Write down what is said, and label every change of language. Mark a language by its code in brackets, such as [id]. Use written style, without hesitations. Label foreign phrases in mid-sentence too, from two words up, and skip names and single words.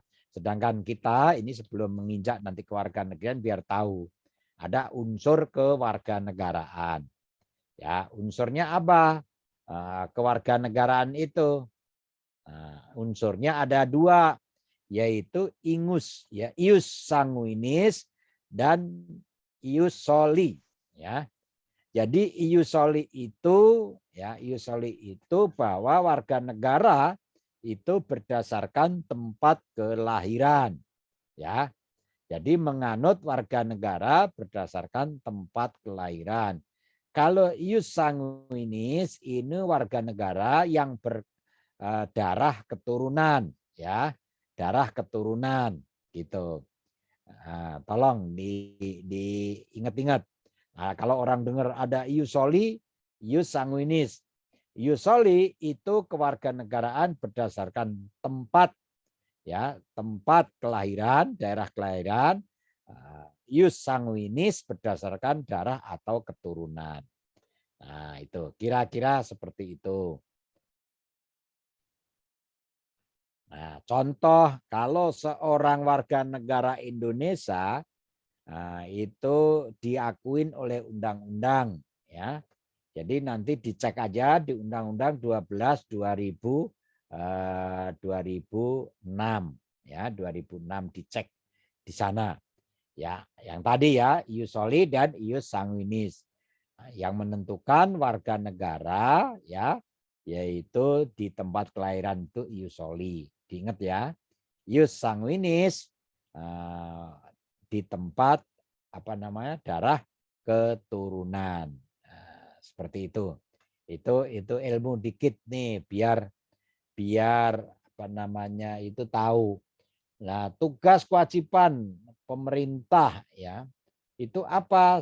[id] Sedangkan kita ini sebelum menginjak nanti kewarganegaraan biar tahu ada unsur kewarganegaraan. Ya, unsurnya apa? Kewarganegaraan itu unsurnya ada dua, yaitu ingus ya, [la] ius sanguinis dan ius soli ya. [id] Jadi [la] ius soli [id] itu ya, [la] ius soli [id] itu bahwa warga negara itu berdasarkan tempat kelahiran ya. Jadi menganut warga negara berdasarkan tempat kelahiran. Kalau [la] ius sanguinis [id] ini warga negara yang berdarah keturunan ya, darah keturunan gitu. Nah, tolong diingat-ingat. Nah, kalau orang dengar ada [la] ius soli, ius sanguinis. Ius soli [id] itu kewarganegaraan berdasarkan tempat ya, tempat kelahiran, daerah kelahiran. [la] Ius sanguinis [id] berdasarkan darah atau keturunan. Nah, itu kira-kira seperti itu. Nah, contoh kalau seorang warga negara Indonesia itu diakuin oleh undang-undang ya. Jadi nanti dicek aja di Undang-Undang 12 2006 ya, 2006 dicek di sana. Ya, yang tadi ya, [la] ius soli dan ius sanguinis. [id] Nah, yang menentukan warga negara ya, yaitu di tempat kelahiran itu [la] ius soli. [id] Diingat ya, [la] ius sanguinis [id] di tempat apa namanya darah keturunan. Nah, seperti itu. Itu ilmu dikit nih biar apa namanya itu tahu. Nah, tugas kewajiban pemerintah ya itu apa?